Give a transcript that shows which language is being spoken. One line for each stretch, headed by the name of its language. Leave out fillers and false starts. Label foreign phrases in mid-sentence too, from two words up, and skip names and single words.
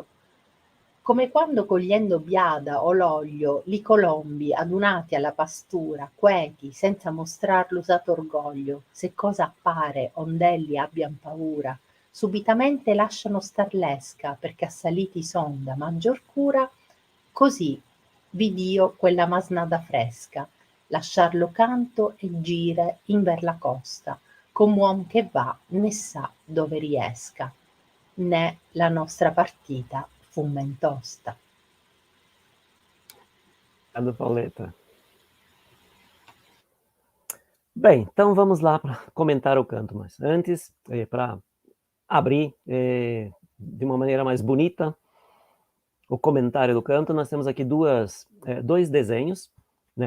Italian: Come quando cogliendo biada o l'oglio li colombi adunati alla pastura, queti, senza mostrar l'usato orgoglio, se cosa appare ond'elli abbian paura, subitamente lasciano star l'esca, perché assaliti son da maggior cura, così vid'io quella masnada fresca, lasciar lo canto e gire inver la costa, com'uom che va né sa dove riesca. Né la nostra partita fu men tosta.
Portuguese: Obrigado, Pauleta. Bem, então vamos lá para comentar o canto, mas antes, para abrir de uma maneira mais bonita o comentário do canto, nós temos aqui dois desenhos, né?